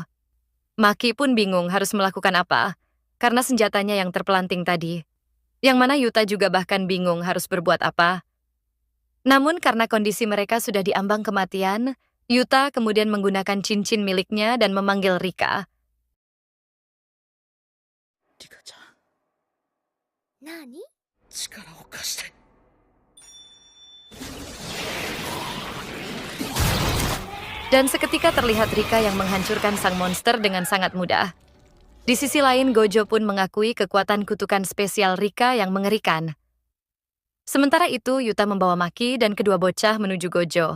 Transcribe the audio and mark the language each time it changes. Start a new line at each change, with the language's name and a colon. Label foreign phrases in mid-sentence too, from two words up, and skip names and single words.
Indonesian: Maki pun bingung harus melakukan apa, karena senjatanya yang terpelanting tadi. Yang mana Yuta juga bahkan bingung harus berbuat apa. Namun karena kondisi mereka sudah diambang kematian, Yuta kemudian menggunakan cincin miliknya dan memanggil Rika.
Japanese: 何？力を貸して。
Indonesian: Dan seketika terlihat Rika yang menghancurkan sang monster dengan sangat mudah. Di sisi lain, Gojo pun mengakui kekuatan kutukan spesial Rika yang mengerikan. Sementara itu, Yuta membawa Maki dan kedua bocah menuju Gojo.